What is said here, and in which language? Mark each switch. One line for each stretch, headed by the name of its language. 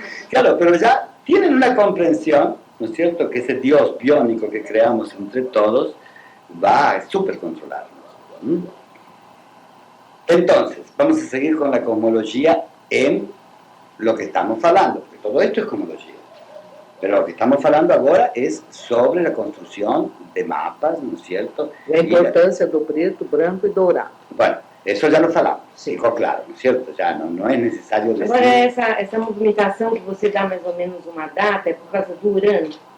Spanish: Claro, pero ya tienen una comprensión, ¿no es cierto?, que ese Dios biónico que creamos entre todos va a súper controlarnos. Entonces, vamos a seguir con la cosmología en lo que estamos hablando, porque todo esto es cosmología. Pero lo que estamos hablando ahora es sobre la construcción de mapas, ¿no es cierto?
Portuguese: A importância do preto, branco e dourado.
Spanish: Bueno, eso ya lo
Portuguese: falamos, ficou claro,
Spanish: ¿no es cierto? Ya no es necesario decir...
Portuguese: Agora, essa movimentação que você dá mais ou menos uma data, é por causa do Urano?